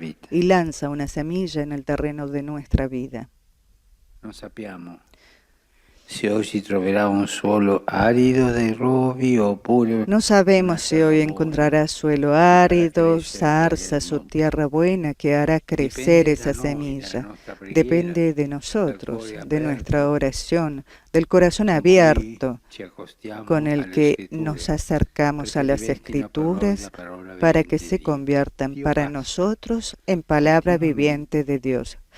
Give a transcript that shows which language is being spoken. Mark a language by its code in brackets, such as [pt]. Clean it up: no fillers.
[es] y lanza una semilla en el terreno de nuestra vida. [it] No sappiamo si oggi troverà un suolo arido dei rovi oppure [es] No sabemos si hoy encontrará suelo árido, zarzas o tierra buena que hará crecer esa semilla. Depende de nosotros, de nuestra oración, del corazón abierto con el que nos acercamos a las Escrituras para que se conviertan para nosotros en palabra viviente de Dios.